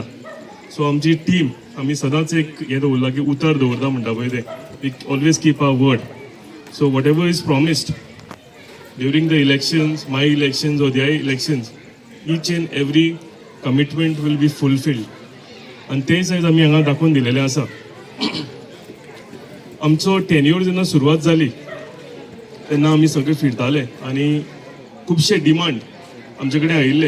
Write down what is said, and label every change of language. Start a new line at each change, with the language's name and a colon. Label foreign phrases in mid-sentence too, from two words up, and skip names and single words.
Konkani: सो आमची टीम आमी सदांच एक हें दवरला की उतर दवरता म्हणटा पळय तें
English: we always keep our word. So whatever is promised during the elections, my elections or their elections, each and every commitment will be fulfilled.
Konkani: आनी तेच आयज आमी हांगा दाखोवन दिलेलें आसा. आमचो टेन्यूर जेन्ना सुरवात जाली तेन्ना आमी सगळे फिरताले आनी खुबशे डिमांड आमचे कडेन आयिल्ले.